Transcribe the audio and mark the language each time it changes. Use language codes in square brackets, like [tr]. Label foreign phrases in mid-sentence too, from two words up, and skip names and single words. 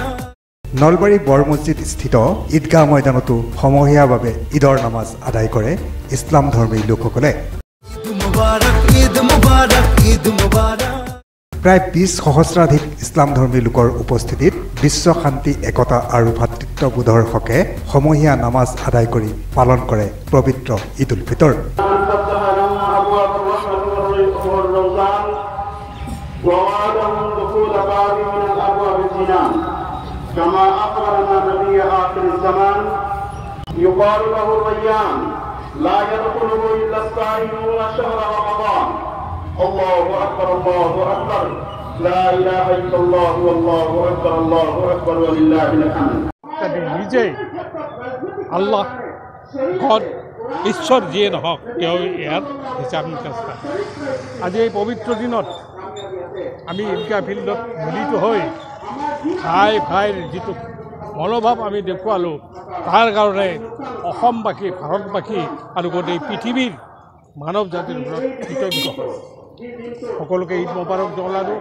[as] নলবাৰী বৰ মছজিদ স্থিত ঈদগাহ ময়দানতো সমূহীয়াভাৱে ঈদৰ নামাজ আদায় কৰে ইছলাম ধৰ্মী লোকসকলে [ar] مبارك عيد مبارك عيد مبارك [as] প্ৰায় 20 সহস্ৰাধিক ইছলাম ধৰ্মী লোকৰ উপস্থিতিত বিশ্ব শান্তি একতা আৰু ভাতৃত্ববোধৰ হকে সমূহীয়া নামাজ আদায় কৰি পালন কৰে পবিত্ৰ ঈদ উল ফিতৰ [ar] كما أخبرنا نبي آخر الزمان يقال له الريان لا يدخله إلا الصائمون شهر رمضان الله أكبر الله أكبر لا إله إلا الله والله أكبر ولله الحمد [as] নিজে আল্লাহ ঘর ঈশ্বর যিয়ে নহওক তেওঁ ইয়াত হিচাপ নিকাচ পায় আজি এই পবিত্ৰ দিনত আমি ঈদগাহ ফিল্ডত মিলিত হৈ ভাইৰ যিটো মনোভাৱ আমি দেখুৱালোঁ তাৰ কাৰণে অসমবাসী ভাৰতবাসী আৰু গোটেই পৃথিৱীৰ মানৱ জাতিৰ ওপৰত কৃতজ্ঞ হয় সকলোকে ঈদ মোবাৰক জনালোঁ